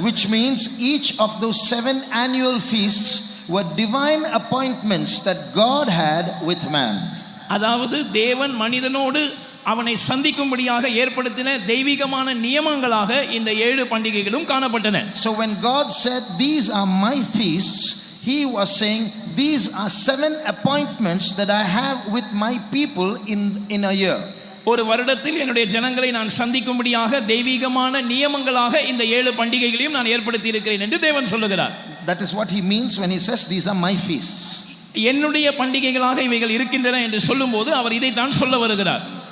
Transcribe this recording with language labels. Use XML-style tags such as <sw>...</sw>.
<en>Which means each of those 7 annual feasts were divine appointments that God had with man.</en> <ta>அதாவது தேவன் மனிதனோடு அவனை சந்திக்கும்படியாக ஏற்படுத்தின தெய்வீகமான நியமங்களாக இந்த 7 பண்டிகைகளும் காணப்பட்டன.</ta> <en>So when God said these are my feasts, he was saying these are 7 appointments that I have with my people in a year.</en> <ta>ஒரு வருடத்தில் என்னுடைய ஜனங்களை நான் சந்திக்கும்படியாக தெய்வீகமான நியமங்களாக இந்த 7 பண்டிகைகளையும் நான் ஏற்படுத்தி இருக்கிறேன் என்று தேவன் சொல்லுகிறார்.</ta> <en>That is what he means when he says these are my feasts.</en> <ta>என்னுடைய பண்டிகைகளாக இவைகள் இருக்கின்றன என்று சொல்லும்போது அவர் இதை தான் சொல்ல வருகிறார்.</ta>